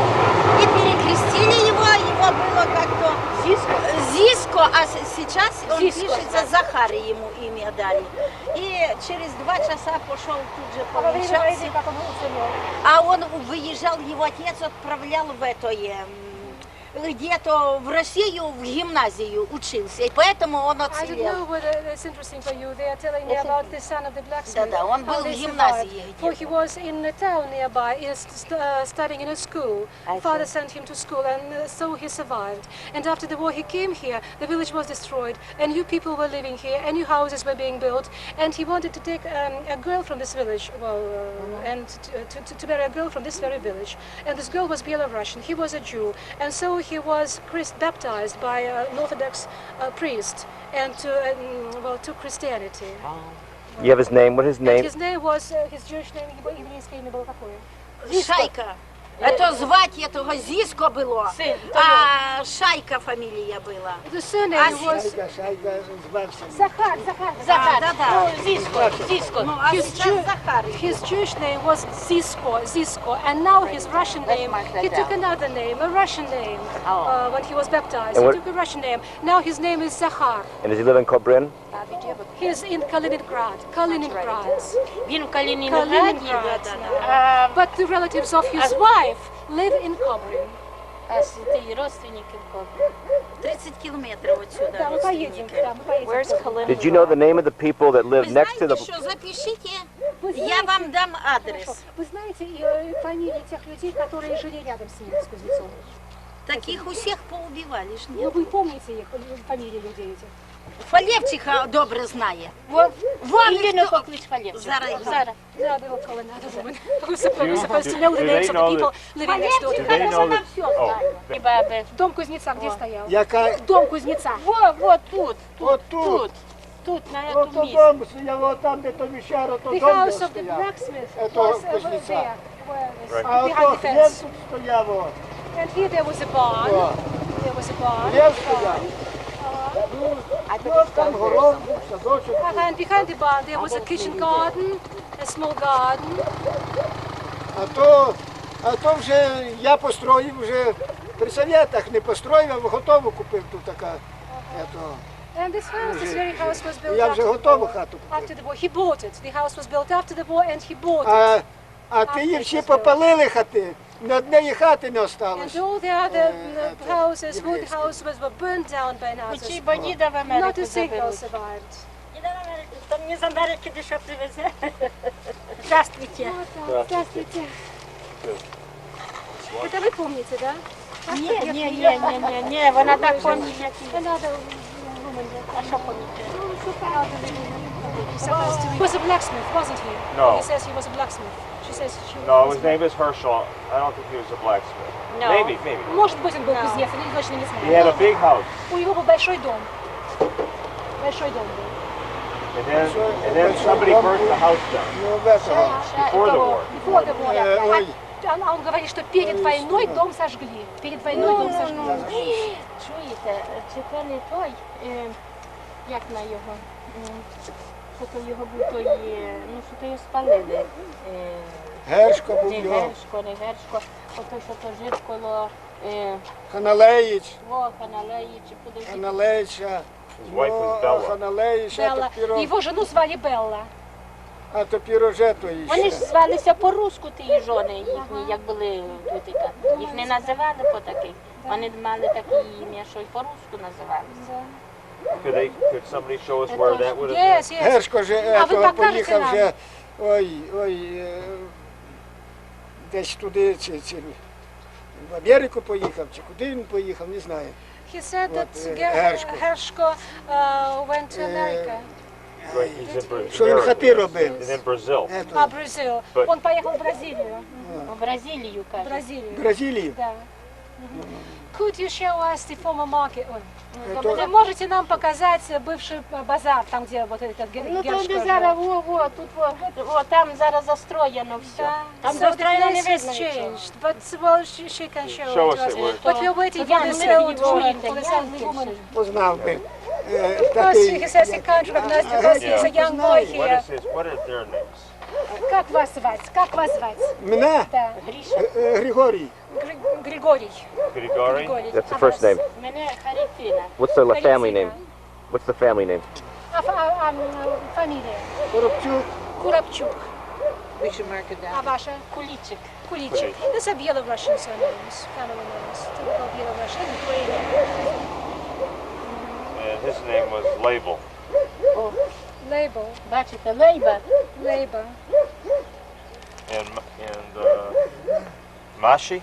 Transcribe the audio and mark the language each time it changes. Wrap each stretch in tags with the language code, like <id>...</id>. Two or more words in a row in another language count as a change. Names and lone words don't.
<ru>И перекрестили его было как-то Зиско, а сейчас он пишется Захарий, ему имя дали. И через 2 часа пошел тут же повенчался. А он выезжал, его отец отправлял в это, где-то в Россию, в гимназию учился, и поэтому он</ru> <en>I don't</en> <ru>оцелел.</ru> <en>know whether it's interesting for you. They are telling me about the son of the blacksmith.</en> <ru>Да-да, он</ru> <en>how</en> <ru>был в</ru> <en>they</en> <ru>гимназии</ru> <en>survived. For he was in a town nearby, studying in a school. Father sent him to school, and so he survived. And after the war, he came here. The village was destroyed, and new people were living here, and new houses were being built. And he wanted to take a girl from this village, and to marry a girl from this very village. And this girl was Belarusian. He was a Jew, and so he was baptized by an Orthodox priest and to Christianity. You have his name? What is his And name? his name was, his Jewish name,</en> <ru>еврейское имя было какое? Шайка. Это звать этого Зиско было, а Шайка фамилия была.</ru> <en>The surname was</en> <uk>Шайка звався.</uk> <ru>Захар. Да. Зиско. Ну, а</ru> <en>His,</en> <ru>сейчас Захарий.</ru> <en>his Jewish name was Zisko, and now his Russian name, he took another name, a Russian name, when he was baptized. And He what- took a Russian name. Now his name is Zakhar. And does he live in Kobrin? He's in Kaliningrad.</en> <uk>Він в Калінінграді,</uk> <en>Kaliningrad. But the relatives of his wife live in Kobrin.</en> <uk>а ті родственники в Кобрі.</uk> <ru>30 километров отсюда Да, мы поедем. родственники. Да, мы поедем.</ru> <en>Did you know the name of the people that live</en> <ru>Вы</ru> <en>next to</en> <ru>знаете,</ru> <en>the...</en> <ru>что, запишите, Вы я знаете- вам дам адрес. Хорошо. Вы знаете фамилии тех людей, которые жили рядом с ним, с кузнецом? Таких у всех поубивали ж Ну, нет. вы помните их, фамилии людей этих?</ru> <uk>Фалевчиха добре знає. Вон, Вон Ілліну хто- поклич Фалєвчик. Зараз. Зараз.</uk> <en>Yeah, they were Colonado women. We're supposed to know the do names they of the know people living next door to Do they them. know that... Oh,</en> <uk>І баби.</uk> <ru>Дом кузнеца где стоял?</ru> <uk>Яка</uk> <ru>Дом кузнеца. Вот тут,</ru> <uk>от тут. тут, на От цьому місці. дом стояв, от там, де то віщаро, то</uk> <en>The</en> <uk>дом</uk> <en>house</en> <uk>де</uk> <en>of the</en> <uk>стояв.</uk> <en>blacksmith</en> <ru>Это</ru> <en>was</en> <ru>кузнеца.</ru> <en>there, where is-</en> <uk>А ото</uk> <en>behind the</en> <uk>хліб</uk> <en>fence.</en> <uk>тут стояв, от.</uk> <en>And here there was a barn.</en> <uk>О,</uk> <en>There was a barn.</en> <uk>хліб стояв. Ну, там город, садочок.</uk> <en>And behind the barn there was a kitchen garden, a small garden.</en> <uk>А то вже я построїв, вже при совєтах не построїв, а готову купив тут така.</uk> <en>And this house, this very house was built</en> <uk>Я вже</uk> <en>after the</en> <uk>готову</uk> <en>war.</en> <uk>хату</uk> <en>After</en> <uk>купив.</uk> <en>the war, he bought it. The house was built after the war, and he bought it.</en> <uk>А ті її всі попалили хати, ні однієї хати не</uk> <en>And</en> <uk>осталось.</uk> <en>all the other</en> <ru>это</ru> <en>houses, wood</en> <ru>еврейские.</ru> <en>houses, were burned down by Nazis.</en> <uk>Учи, бо діда в</uk> <en>Not</en> <uk>Америку</uk> <en>a single</en> <uk>заберуть.</uk> <en>survived.</en> <uk>Там мені з Америки дещо привезе.</uk> <ru>Здравствуйте. Здравствуйте. Это вы помните, да?</ru> <uk>Ні, вона так пам'ятає, як і</uk> <en>Another woman.</en> <uk>а що пам'ятає?</uk> <en>He was a blacksmith, wasn't he? No. He says he was a blacksmith. She says she No, was his name is Herschel. I don't think he was a blacksmith. No. Maybe.</en> <ru>Может быть, он был кузнец, я точно не</ru> <en>He had</en> <ru>знаю.</ru> <en>a big house.</en> <ru>У него был большой дом. Большой дом был.</ru> <en>And then somebody burnt the house down</en> <ru>Ну, в этого.</ru> <en>before the war. Before the war.</en> <ru>Ой, А он говорит, что перед войной дом сожгли. Перед войной дом сожгли.</ru> <uk>Чуєте, чи то не той, як на його, що то його був той, ну що то його спалили. Гершко був Не його. Гершко, ото що то жив коло Ханалеїч, Ханалеї, чи куди. Ханалеїча.</uk> <en>His wife was Bella.</en> <uk>Ханалеїч, а Белла. то піро,</uk> <ru>Его жену звали Белла.</ru> <uk>а то пірожето Вони ж іще. звалися по-руску, ті жони їхні, як були тут. Їх не називали по таких. Вони мали таке ім'я, що й по-руску називалися.</uk> <en>Could somebody show us where that would have been? Yes, yes.</en> <uk>Гершко же А ви</uk> <ru>этого</ru> <uk>покажете поїхав нам? вже, десь туди, чи в Америку поїхав, чи куди він поїхав, не знаю.</uk> <en>He said that Hershko. Hershko went to America. Right, he's in Brazil.</en> <uk>Що він хати робив?</uk> <en>And in Brazil.</en> <ru>А, Бразил. Он поехал в Бразилию.</ru> <uk>В Бразилію,</uk> <ru>В</ru> <uk>кажуть.</uk> <ru>Бразилию.</ru> <uk>В Бразилії.</uk> <ru>Да.</ru> <en>Could you show us the former market?</en> <ru>Ой. Это- Вы можете нам показать бывший базар, там, где вот этот</ru> <uk>Ну то</uk> <ru>Гершко</ru> <uk>де</uk> <ru>жил?</ru> <uk>зараз, тут там зараз застроєно все.</uk> <ru>Да.</ru> <uk>Там</uk> <en>So the</en> <uk>застроєно не</uk> <en>place has</en> <uk>видно нічого.</uk> <en>changed, but well, she can show, Show it us to it, us. But we're waiting for this</en> <uk>Іван,</uk> <en>old</en> <uk>ми його</uk> <en>woman, for this</en> <uk>Янки</uk> <en>elderly woman.</en> <uk>Познав би.</uk> <en>Because</en> <uk>Такий,</uk> <en>he says he can't recognize because he's a young boy What here. what are their names?</en> <ru>Как вас звать? Как вас звать?</ru> <uk>мене</uk> <ru>Да.</ru> <uk>Григорій.</uk> <ru>Григорий.</ru> <en>Grigori?</en> <ru>Григорий.</ru> <en>That's the</en> <ru>А</ru> <en>first</en> <ru>вас?</ru> <en>name.</en> <uk>Мене Харитина.</uk> <en>What's the family</en> <uk>Валентина.</uk> <en>name? What's the family name?</en> <ru>Фамилия? Коробчук. Куропчук. А ваша? Кулічик. Куличик.</ru> <en>These are Belarusian surnames, family names. Typical Belarusian, Lithuanian. And his name was Label. Label.</en> <uk>Бачите, Лейба.</uk> <en>Labor. And Mashi?</en>